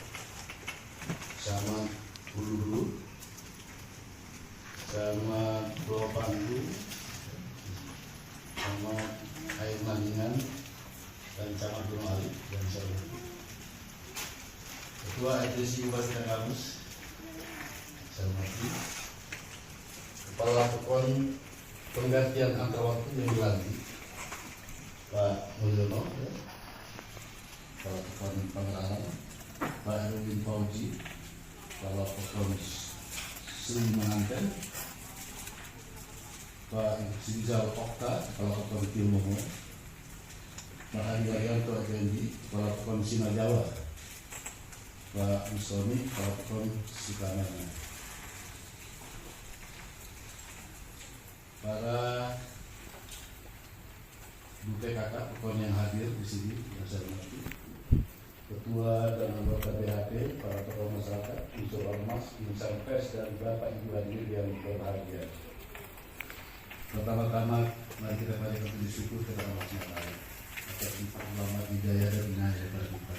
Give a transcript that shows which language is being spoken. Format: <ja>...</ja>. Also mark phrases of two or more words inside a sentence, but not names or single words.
<id>sama Hulu, sama Pulau Panggung, sama Air Maningan, dan Camat Gunung Alit dan saya Ketua RTC Kabupaten Tenggarus, saya hormati Kepala Pekon penggantian antar waktu yang dilantik Pak Mulyono, Kepala Pekon Pangerangan Pak Erwin Fauzi, Kepala Pekon Sri Menganten Pak Rizal Okta, Kepala Pekon Tiongkomo, Pak Andi Arianto Effendi, Kepala Pekon Sina Jawa, Pak Musoni, Kepala Pekon Sikamana. Para BPKK Pekon yang hadir di sini, yang saya hormati, Ketua dan anggota BHP, para tokoh masyarakat, unsur ormas, insan pers, dan Bapak Ibu hadir yang berbahagia. Pertama-tama, mari kita panjatkan puji syukur kepada Allah SWT atas limpah rahmat hidayah dan inayah daripada kita.</id>